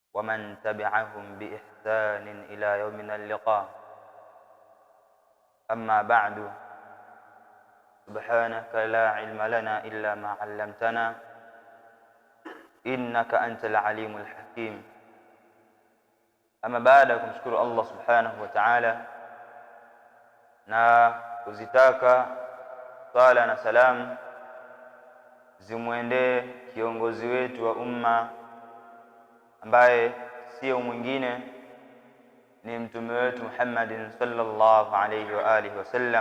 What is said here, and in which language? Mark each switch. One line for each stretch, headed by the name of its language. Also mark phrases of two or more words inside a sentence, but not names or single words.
Arabic: ومن تبعهم بإحسان إلى يومنا اللقاء. أما بعد، سبحانك لا علم لنا إلا ما علمتنا إنك أنت العليم الحكيم. أما بعد,
Swahili: kumshukuru Allah
Arabic: سبحانه وتعالى
Swahili: na kuzitaka sala na salam zimwendee kiongozi wetu wa umma ambaye sio mwingine ni mtume wetu Muhammadin
Arabic: صلى الله عليه وآله وسلم.